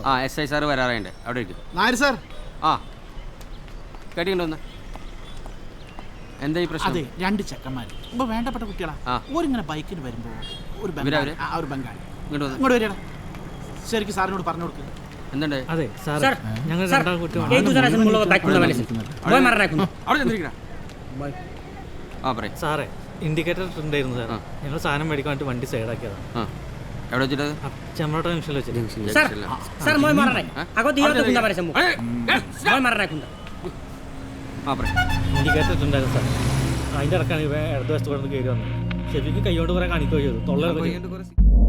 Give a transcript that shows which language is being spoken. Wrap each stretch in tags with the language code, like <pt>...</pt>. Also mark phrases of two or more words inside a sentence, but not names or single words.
<ml>ആ എസ് ഐ സാറ് വരാറുണ്ട്, അവിടെ ഇരിക്കും. നായർ സാർ, ആ കേട്ടിട്ടുണ്ടോ? എന്താ ഈ പ്രശ്നം? അതെ 2 ചെക്കന്മാർ ഇപ്പൊ വേണ്ടപ്പെട്ട കുട്ടികളാ. ആ. ഓരിങ്ങനെ ബൈക്കിന് വരുമ്പോ ഒരു ഇവരവര്? ഒരു ബംഗാളി ഇങ്ങോട്ട് വന്ന് ഇങ്ങോട്ട് വരികയാണ്. ശരിക്കും സാറിനോട് പറഞ്ഞു കൊടുക്കുക. എന്തുണ്ട്?</ml> <as>ছাৰ এইটো জনাইছে মোৰ লগত বাইক খুন্দা মাৰিছে, মই মাৰা নাই খুন্দা.</as> <ml>അവിടെ ചെന്നിരിക്കണ. ആ പറയും. സാറേ ഇൻഡിക്കേറ്റർ ഉണ്ടായിരുന്നു സാർ, ഞങ്ങൾ സാധനം മേടിക്കാൻ വേണ്ടി വണ്ടി സൈഡാക്കിയതാണ്. ആ എവിടെ വെച്ചിട്ടത്? ചെമ്മോട്ട ജംഗ്ഷനിൽ വെച്ചിട്ട്.</ml> <as>ছাৰ মই মাৰা নাই, আগত ইহঁতে খুন্দা মাৰিছে মোক, মই মাৰা নাই খুন্দা.</as> <ml>ആ പറയും. ഇൻഡിക്കേറ്റർ ഇട്ടുണ്ടായിരുന്നു സാർ, അതിൻ്റെ ഇടക്കാണ് ഇവ ഇടതുവശത്ത് കൊണ്ട് കയറി വന്നത്. ശരിക്കും കൈകൊണ്ട് കുറേ കാണിക്കുകയോ ചെയ്തു, തൊള്ള കുറേ</ml>